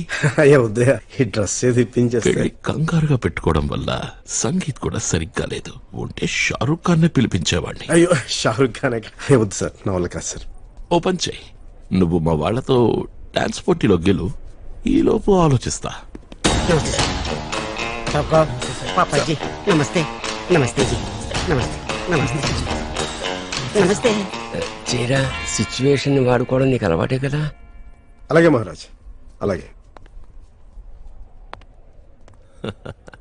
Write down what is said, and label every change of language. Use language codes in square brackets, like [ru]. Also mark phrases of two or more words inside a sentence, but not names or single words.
[te] అయ్యా ఉదయ, ఈ డ్రెస్ ఏది ఇప్పించేస్తే. పెళ్లి కంగారుగా పెట్టుకోవడం వల్ల సంగీత్ కూడా సరిగ్గా లేదు. ఉంటే షారూక్ ఖాన్ నే పిలిపించేవాడిని. అయ్యో, షారుఖ్ ఖాన్ వద్దు సార్, నా వల్ల కాదు సార్. ఓపెన్ చేయి. నువ్వు మా వాళ్లతో డాన్స్ పోటీలో గెలు. ఈలోపు ఆలోచిస్తా. [hi] पापा जी नमस्ते. नमस्ते जी. नमस्ते नमस्ते नमस्ते. [te] చీరా సిచ్యువేషన్ వాడుకోవడం నీకు అలవాటే కదా. అలాగే మహారాజ్, అలాగే.